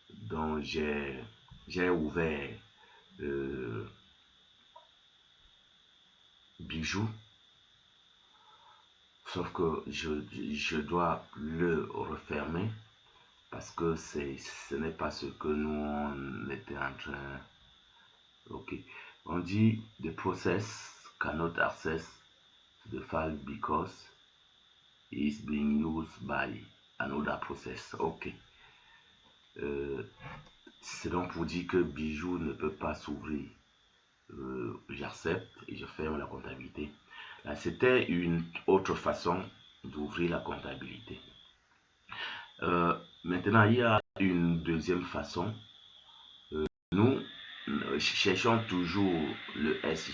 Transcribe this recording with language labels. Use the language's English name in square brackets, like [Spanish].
[French] Donc j'ai ouvert Bijou, sauf que je dois le refermer parce que ce n'est pas ce que nous on était en train. Ok, on dit [English] the process cannot access the file because it's being used by another process. [French] Ok, c'est donc pour dire que Bijou ne peut pas s'ouvrir. J'accepte et je ferme la comptabilité. Là, c'était une autre façon d'ouvrir la comptabilité. Maintenant, il y a une deuxième façon. Nous cherchons toujours le S.